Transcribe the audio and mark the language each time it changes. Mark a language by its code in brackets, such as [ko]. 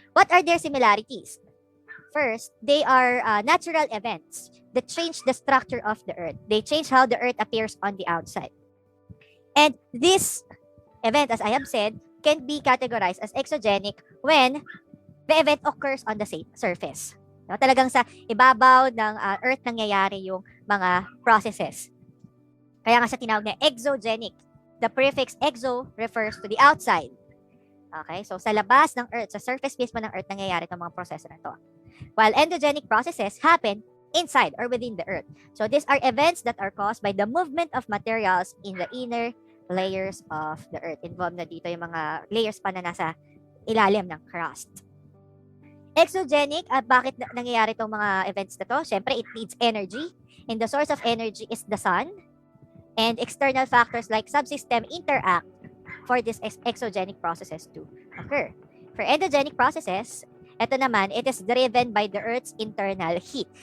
[en] What are their similarities? First, they are natural events that change the structure of the earth. They change how the earth appears on the outside. And this event, as I have said, can be categorized as exogenic when the event occurs on the surface. [tl] No, talagang sa ibabaw ng earth nangyayari yung mga processes. Kaya nga sa tinawag na exogenic. [en] The prefix exo refers to the outside. [tl] Okay, so sa labas ng earth, sa surface mismo ng earth nangyayari itong mga proseso na to. [en] While endogenic processes happen inside or within the earth. So these are events that are caused by the movement of materials in the inner layers of the earth. [tl] Involved na dito yung mga layers pa na nasa ilalim ng crust. Exogenic, bakit nangyayari itong mga events na to? [en] Siyempre, it needs energy. And the source of energy is the sun. And external factors like subsystem interact for these exogenic processes to occur. For endogenic processes, [tl] ito naman, [en] it is driven by the Earth's internal heat.